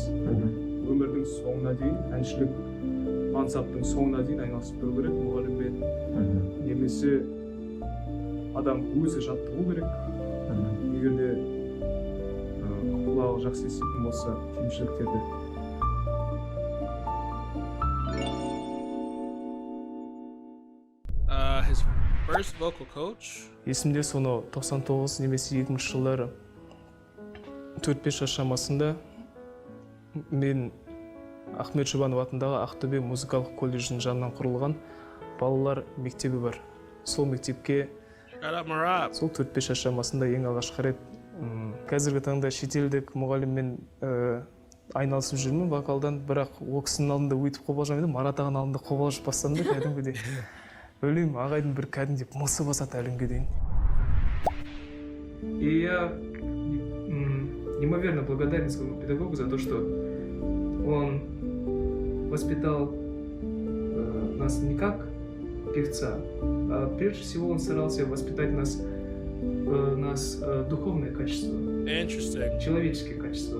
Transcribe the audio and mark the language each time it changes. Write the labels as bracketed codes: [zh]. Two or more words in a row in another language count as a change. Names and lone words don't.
[kk] Өмірдің соңына дейін, әншілік мансаптың соңына дейін айналысып тұру керек мұғаліммен. Немесе адам өзі жаттығу керек. Егер де құлағы жақсы еститін болса, кемшіліктерді. [en] His first vocal coach. [kk] Есімде соны 99 немесе 2000 жылдары 4-5 жас шамасында мен Ахмет Жұбанов атындағы Ақтөбе музыкалық колледжінің жанынан құрылған балалар мектебі бар. Сол мектепке сол 4-5 жас шамасында ең алғашқы рет қазіргі таңда шетелдік мұғаліммен айналысып жүрмін вокалдан, бірақ ол кісінің алдында өйтіп қобалжамын, Марат ағаның алдында қобалжып бастадым да кәдімгідей. Білмеймін, ағайдың бір кәдімгідей мысы басады әлімге дейін. [ru] И я неимоверно благодарен своему педагогу за то, что он воспитал нас не как певца, а прежде всего он старался воспитать нас духовное качество, человеческие качества.